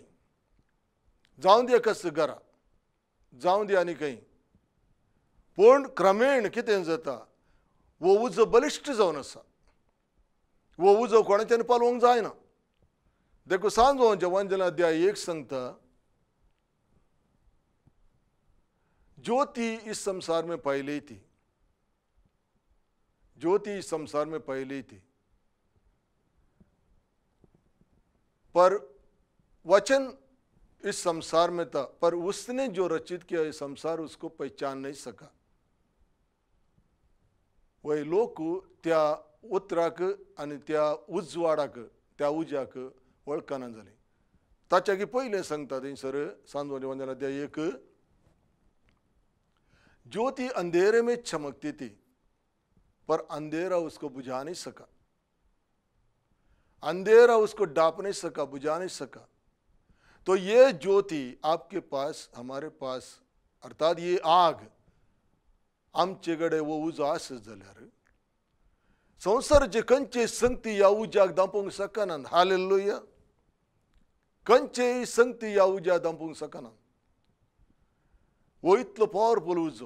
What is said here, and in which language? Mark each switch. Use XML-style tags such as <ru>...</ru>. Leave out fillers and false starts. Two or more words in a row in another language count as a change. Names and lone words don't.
<kok>जावं दी एकाच घरा, जावं दी आनी खंय. पूण क्रमेण कितें जाता, वो उजो बलिश्ट जावन आसा. वो उजो कोणाच्यान पालोवंक जायना. देखून सांजोवच्या वांजलांत अध्याय 1 सांगता,</kok> <hi>ज्योति इस संसार में फैली थी, ज्योति इस संसार में फैली थी, पर वचन इस संसार में था, पर उसने जो रचित किया ये संसार उसको पहचान नहीं सका.</hi> <kok>वही लोक त्या उतराक आनी त्या उजवाडाक, त्या उज्याक वळखना जाली. ताच्या पयलें सांगता थंयसर सांजोवच्या वांजलांत अध्याय 1,</kok> <hi>ज्योति अंधेरे में चमकती थी पर अंधेरा उसको बुझा नहीं सका. अंधेरा उसको डाप नहीं सका, बुझा नहीं सका. तो ये ज्योति आपके पास, हमारे पास, अर्थात ये आग</hi> <kok>आमचे कडेन वो उजो आसत जाल्यार संवसाराचे खंयचे संगती ह्या उज्याक दांपोवंक शकनात. हालेलुया. खंयचेय संगती ह्या उज्याक दांपोवंक शकनात. वो इतलो पॉवरफुल उजो.</kok>